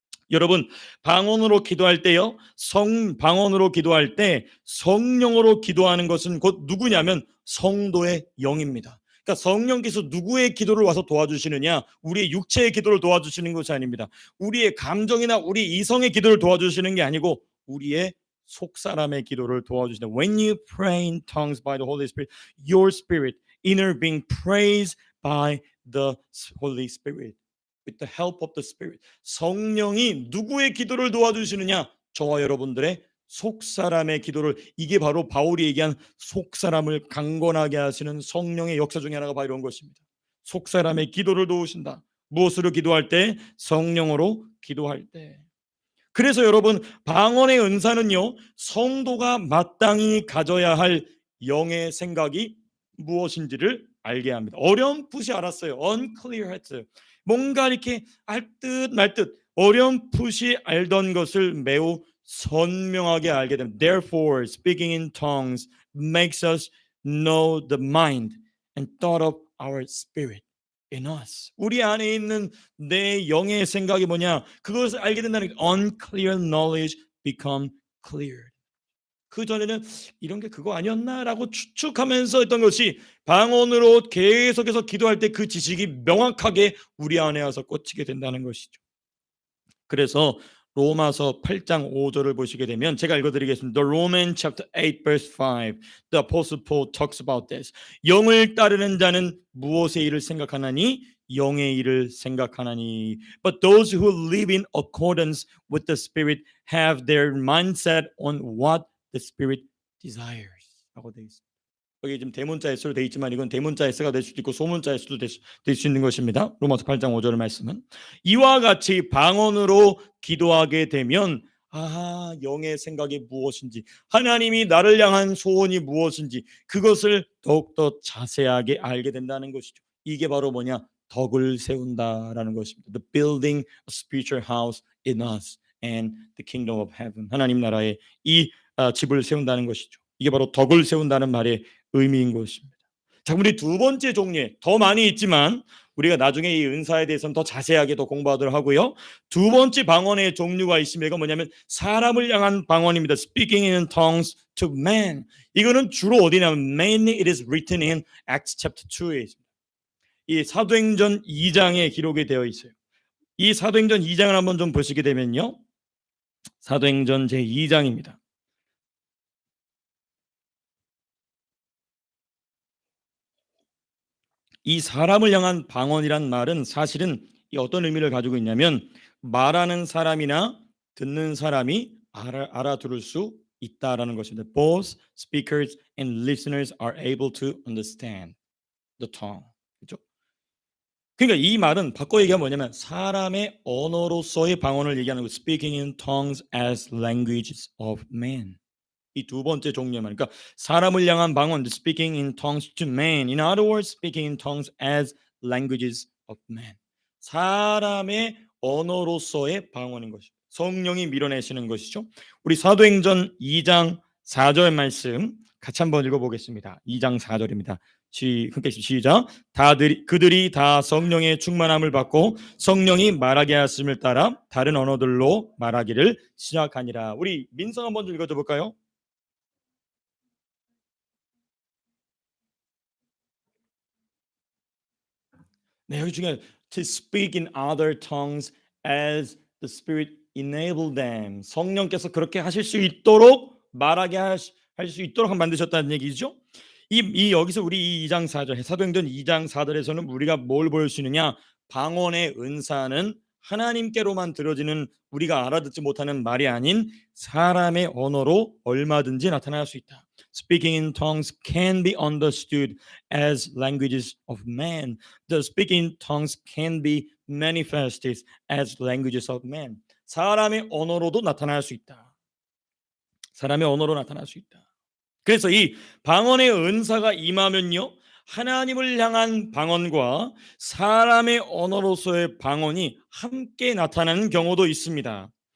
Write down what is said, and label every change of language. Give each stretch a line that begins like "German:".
Korean: 여러분, 방언으로 기도할 때요, 방언으로 기도할 때 성령으로 기도하는 것은 곧 누구냐면 성도의 영입니다. 그러니까 성령께서 누구의 기도를 와서 도와주시느냐? 우리의 육체의 기도를 도와주시는 것이 아닙니다. 우리의 감정이나 우리 이성의 기도를 도와주시는 게 아니고 우리의 속 사람의 기도를 도와주시는.
English: When you pray in tongues by the Holy Spirit, your spirit, inner being praised by the Holy Spirit. With the help of the Spirit.
Korean: 성령이 누구의 기도를 도와주시느냐? 저와 여러분들의 속 사람의 기도를. 이게 바로 바울이 얘기한 속 사람을 강건하게 하시는 성령의 역사 중에 하나가 바로 이런 것입니다. 속 사람의 기도를 도우신다. 무엇으로 기도할 때? 성령으로 기도할 때. 그래서 여러분, 방언의 은사는요, 성도가 마땅히 가져야 할 영의 생각이 무엇인지를 알게 합니다. 어렴풋이 알았어요.
English: unclear heads.
Korean: 뭔가 이렇게 알 듯 말 듯 어렴풋이 알던 것을 매우 선명하게 알게 됩니다.
English: Therefore, speaking in tongues makes us know the mind and thought of our spirit in us.
Korean: 우리 안에 있는 내 영의 생각이 뭐냐? 그것을 알게 된다는 게
English: unclear knowledge become clear.
Korean: 그 전에는 이런 게 그거 아니었나라고 추측하면서 했던 것이 방언으로 계속해서 기도할 때 그 지식이 명확하게 우리 안에 와서 꽂히게 된다는 것이죠. 그래서 로마서 8장 5절을 보시게 되면 제가 읽어드리겠습니다.
English: The Roman chapter 8 verse 5. The Apostle Paul talks about this.
Korean: 영을 따르는 자는 무엇의 일을 생각하나니? 영의 일을 생각하나니.
English: But those who live in accordance with the Spirit have their mindset on what the Spirit desires.
Korean: 라고 되어 있습니다. 여기 지금 대문자 S로 되어 있지만 이건 대문자 S가 될 수도 있고 소문자 S도 될 수 있는 것입니다. 로마서 8장 5절 말씀은 이와 같이 방언으로 기도하게 되면 영의 생각이 무엇인지, 하나님이 나를 향한 소원이 무엇인지 그것을 더욱더 자세하게 알게 된다는 것이죠. 이게 바로 뭐냐? 덕을 세운다라는 것입니다.
English: The building a spiritual house in us and the kingdom of heaven.
Korean: 하나님 나라에 이 집을 세운다는 것이죠. 이게 바로 덕을 세운다는 말의 의미인 것입니다. 자, 우리 두 번째 종류에 더 많이 있지만 우리가 나중에 이 은사에 대해서는 더 자세하게 더 공부하도록 하고요. 두 번째 방언의 종류가 있습니다. 이건 뭐냐면 사람을 향한 방언입니다.
English: Speaking in tongues to man.
Korean: 이거는 주로 어디냐면
English: mainly it is written in Acts chapter 2
Korean: 에 있습니다. 이 사도행전 2장에 기록이 되어 있어요. 이 사도행전 2장을 한번 좀 보시게 되면요. 사도행전 제2장입니다. 이 사람을 향한 방언이란 말은 사실은 어떤 의미를 가지고 있냐면 말하는 사람이나 듣는 사람이 알아들을 수 있다라는 것입니다.
English: Both speakers and listeners are able to understand the tongue.
Korean: 그렇죠? 그러니까 이 말은 바꿔 얘기하면 뭐냐면 사람의 언어로서의 방언을 얘기하는 거.
English: Speaking in tongues as languages of men.
Korean: 이 두 번째 종류의 말. 그러니까 사람을 향한 방언,
English: speaking in tongues to men. In other words, speaking in tongues as languages of men.
Korean: 사람의 언어로서의 방언인 것이죠. 성령이 밀어내시는 것이죠. 우리 사도행전 2장 4절 말씀 같이 한번 읽어보겠습니다. 2장 4절입니다. 함께 시작. 그들이 다 성령의 충만함을 받고 성령이 말하게 하심을 따라 다른 언어들로 말하기를 시작하니라. 우리 민성 한번 좀 읽어줘 볼까요? 네, 여기 중에
English: to speak in other tongues as the Spirit enabled them.
Korean: 성령께서 그렇게 하실 수 있도록 말하게 할 수 있도록 만드셨다는 얘기죠. 이 여기서 우리 2장 4절 사도행전 2장 4절에서는 우리가 뭘 볼 수 있느냐? 방언의 은사는 하나님께로만 들어지는 우리가 알아듣지 못하는 말이 아닌 사람의 언어로 얼마든지 나타날 수 있다.
English: Speaking in tongues can be understood as languages of man. The speaking in tongues can be manifested as languages of man.
Korean: 사람의 언어로도 나타날 수 있다. 사람의 언어로 나타날 수 있다. 그래서 이 방언의 은사가 임하면요, 하나님을 향한 방언과 사람의 언어로서의 방언이 함께 나타나는 경우도 있습니다.